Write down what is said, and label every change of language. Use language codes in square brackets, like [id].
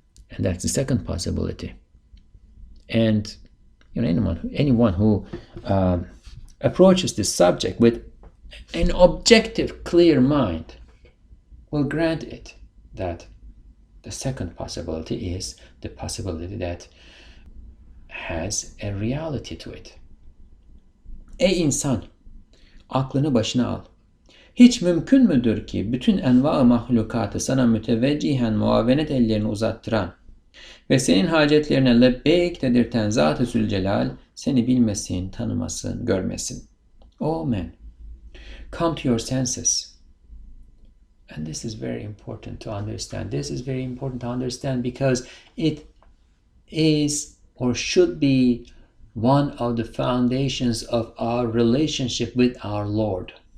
[en] And that's the second possibility. And anyone who approaches this subject with an objective, clear mind will grant it that the second possibility is the possibility that has a reality to it. [tr] Ey insan, aklını başına al. Hiç mümkün müdür ki bütün enva-ı mahlukatı sana müteveccihen muavenet ellerini uzattıran ve senin hacetlerine lebbeyk dedirten Zat-ı Zülcelal seni bilmesin, tanımasın, görmesin? [en] Oh man, come to your senses. And this is very important to understand. This is very important to understand because it is or should be one of the foundations of our relationship with our Lord.